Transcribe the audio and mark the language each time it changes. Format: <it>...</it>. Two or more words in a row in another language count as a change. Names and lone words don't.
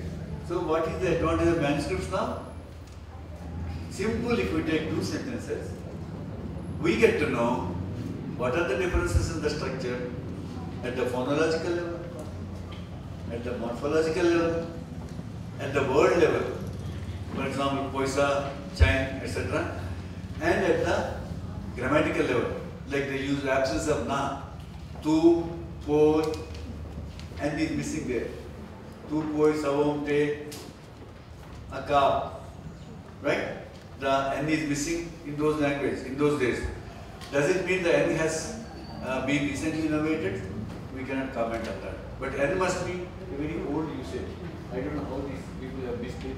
<en>So what is the advantage of manuscripts now? Simple, if we take 2 sentences, we get to know what are the differences in the structure at the phonological level, at the morphological level, at the word level, for example, Poisa, Chang, etc., and at the grammatical level, like they use absence of na, tu, po, and is missing there. Tu, po, savom, te, aka, right? The n is missing in those languages, in those days. Does it mean the n has been recently innovated? We cannot comment on that. But n must be a very old usage. I don't know how these people have missed it.</en>